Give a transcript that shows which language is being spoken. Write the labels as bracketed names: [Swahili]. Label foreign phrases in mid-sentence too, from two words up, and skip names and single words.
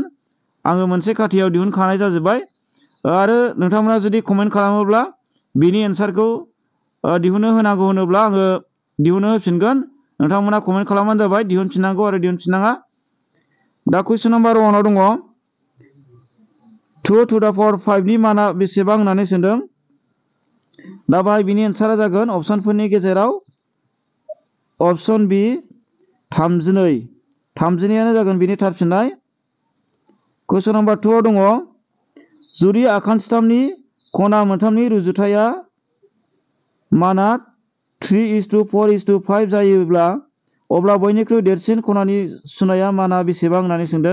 [Bodo] आङो मोनसे खाथियाव दिहुनखानाय जाजोब्बाय आरो नोंथांमोना जुदि कमेन्ट खालामोब्ला बिनि एन्सारखौ दिहुननो होनांगौ होनोब्ला आङो दिहुननो होफिनगोन। नोंथांमोना कमेन्ट खालामबानो जाबाय दिहुनफिननांगौ आरो दिहुनफिननाङा। दा कुइसन नाम्बार 1 आव दङ 2 [English] to the power [Bodo] 5 नि माना बेसेबां होननानै सोंदों। दा बाहाय बिनि एन्सारा जागोन अपसनफोरनि गेजेराव अपसन बि 32। 32 जागोन बिनि थार फिननाय। कुइसन नाम्बार 2 आव दङ जुदि आखान्थिथामनि खना मोनथामनि रुजुथाया माना 3:4:5 जायोब्ला अब्ला बयनिख्रुइ देरसिन खनानि सुनाया माना बेसेबां होननानै सोंदों।